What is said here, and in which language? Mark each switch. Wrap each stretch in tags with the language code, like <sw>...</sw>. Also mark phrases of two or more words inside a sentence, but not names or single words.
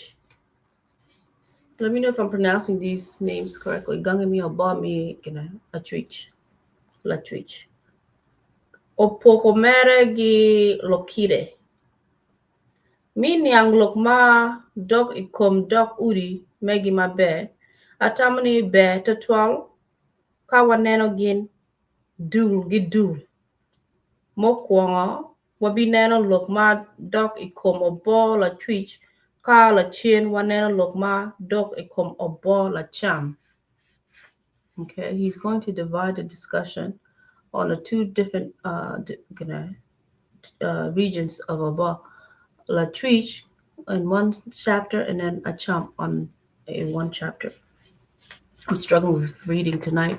<en>Let me know if I'm pronouncing these names correctly.</en> <ach>Gangami Obbo mi a twitch. La twitch. Opokomere gi lokide. Mi niang lok ma dok ikom dok uri megi ma be. Atamani be tatwal kawaneno gin dul. mokwongo wabineno lok ma dok ikom Obbo la twitch ka la chien waneno lok ma dok ikom Obbo la cham.</ach> <en>Okay, he's going to divide the discussion on the two different regions of Obbo, la twitch in one chapter and then a cham on in one chapter. I'm struggling with reading tonight.</en>